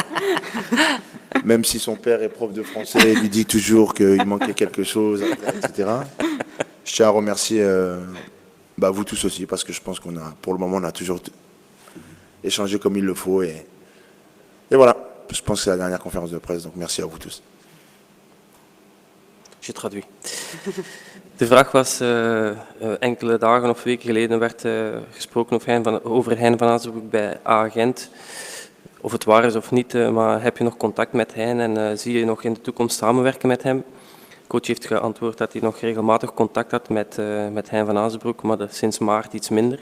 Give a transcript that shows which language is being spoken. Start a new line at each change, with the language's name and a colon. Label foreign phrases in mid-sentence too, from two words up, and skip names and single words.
French: Même si son père est prof de français, il lui dit toujours qu'il manquait quelque chose, etc. Je tiens à remercier vous tous aussi parce que je pense pour le moment, on a toujours échangé comme il le faut et Et voilà, je pense que c'est la dernière conférence de presse, donc merci à vous tous. Je traduis.
Dutch: De vraag was, enkele dagen of weken geleden werd gesproken over Hein van Azenbroek bij A-Gent. Of het waar is of niet, maar heb je nog contact met Hein en zie je nog in de toekomst samenwerken met hem? Coach heeft geantwoord dat hij nog regelmatig contact had met Hein van Azenbroek, maar sinds maart iets minder.